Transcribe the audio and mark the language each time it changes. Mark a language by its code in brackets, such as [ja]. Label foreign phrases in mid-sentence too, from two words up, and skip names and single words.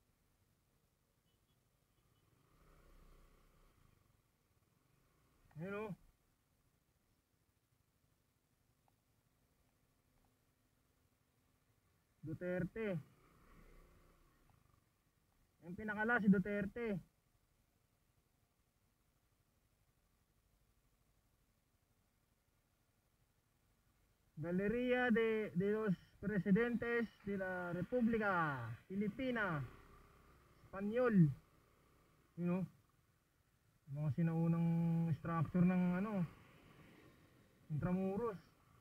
[tl] Ayan o. Duterte. Yung pinakala si Duterte. [es] Galería de los Presidentes de la República Filipina Espanyol. [en] You know, [tl] mga sinaunang structure ng Intramuros.